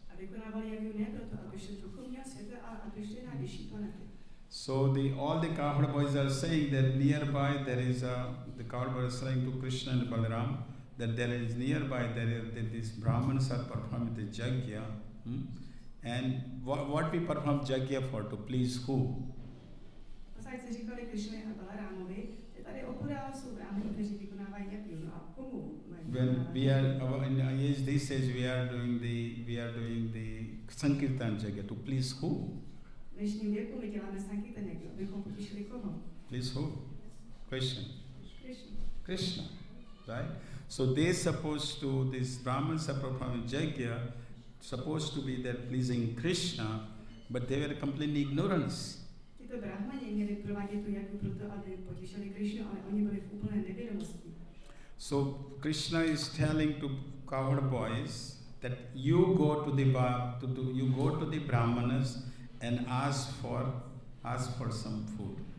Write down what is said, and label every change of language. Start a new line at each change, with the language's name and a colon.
Czech: A vykonávali jagy ne proto, aby šli do duchovního světa, ale aby šli na vyšší planety.
English: So all the cowherd boys are saying that nearby there is the cowherd boys are saying to Krishna and Balaram that there is nearby that these Brahmanas are performing the Yajna. And what we perform Yajna for? To please who?
Czech: Posadci říkali Krishně a Balarámovi, že tady opodál jsou brahmani, kteří vykonávají jagy. No a komu?
English: When we are in these days we are doing the Sankirtan Yajna. To please who?
Czech: V dnešním věku my děláme sankirtan jagna, abychom potěšili koho?
English: Please who? Krishna. Krishna. Right? So these Brahmins are performing Yajna, supposed to be there pleasing Krishna, but they were completely ignorance.
Czech: Tito brahmani měli provádět tu jagnu proto, aby potěšili Krishnu, ale oni byli v úplné nevědomosti.
English: So Krishna is telling to cowherd boys that you go to the Brahmanas and ask for some food.